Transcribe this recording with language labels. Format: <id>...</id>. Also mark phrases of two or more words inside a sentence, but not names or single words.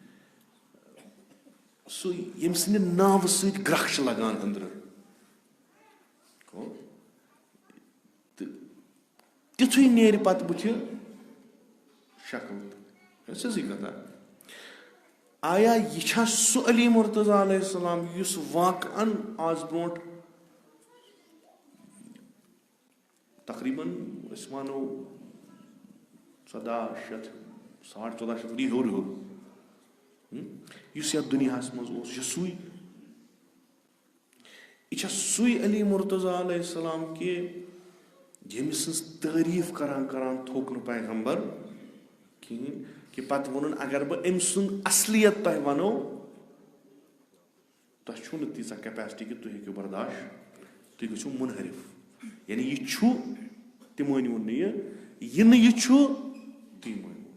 <ks>سُہ ییٚمہِ سٕنٛدِ ناوٕ سۭتۍ گرٛکھ چھِ لگان أنٛدرٕ تہٕ تِتھُے نیرِ پتہٕ بٕتھِ شکل سیٚزٕے کتھا آیا یہِ چھا سُہ علی مرتضیٰ علیہ السلام یُس واقعن آز برونٛٹھ تقریٖبن أسۍ وَنو 1400 ؤری ہیوٚر یُس یتھ دُنیاہس منٛز اوس یہِ چھُ سُے یہِ چھا سُے علی مرتضیٰ علیہ السلام کہِ ییٚمہِ سٕنٛز تعریٖف کران تھوٚک نہٕ پیغمبر کِہیٖنۍ کہِ پتہٕ ووٚنُن اگر بہٕ أمۍ سُنٛد اصلیت تۄہہِ وَنو تۄہہِ چھُو نہٕ تیٖژاہ کیپیسٹی کہِ تُہۍ ہیٚکِو برداشت تُہۍ گٔژھِو مُنحرِف یعنی یہِ چھُ تہِ مٲنِوُن نہٕ یہِ نہٕ یہِ چھُ تی مٲنِو</ks>